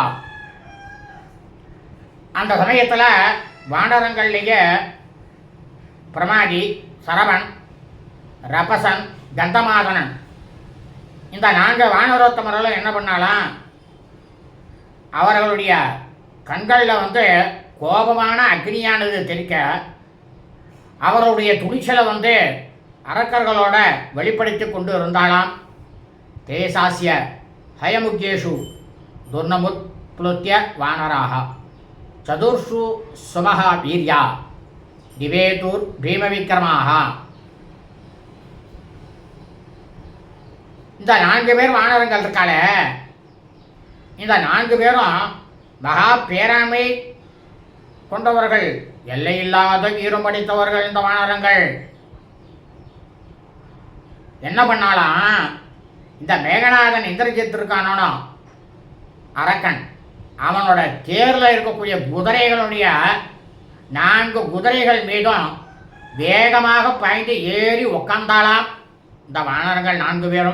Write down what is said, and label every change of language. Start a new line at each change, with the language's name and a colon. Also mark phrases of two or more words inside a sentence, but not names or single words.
Tamil: அந்த சமயத்தில் வானரங்கள்லேயே பிரமாதி, சரவன், ரபசன், கந்தமாதனன் இந்த 4 வானரோத்தமர்களும் என்ன பண்ணாலாம், அவர்களுடைய கண்களில் கோபமான அக்னியானது தெரிக்க அவருடைய துணிச்சலை அரக்கர்களோட வெளிப்படுத்தி கொண்டு இருந்தாலாம்.
Sanskrit: ते सास्य हयमुख्येषु दुर्नमुत्प्लुत्य वानराः चतुर्षु सुमः वीर्या दिवेतुर्भीमविक्रमाः.
Tamil: இந்த 4 பேர் வானரங்கள் இருக்காளே, இந்த 4 பேரும் மகா பேராண்மை கொண்டவர்கள், எல்லையில்லாத வீரம் படித்தவர்கள். இந்த வானரங்கள் என்ன பண்ணாலாம், இந்த மேகநாதன் இந்திரஜித் இருக்கானோ அரக்கன், அவனோட தேரில் இருக்கக்கூடிய குதிரைகளுடைய 4 குதிரைகள் மீதும் வேகமாக பாய்ந்து ஏறி உக்காந்தாலாம் இந்த வானரங்கள் 4 பேரும்.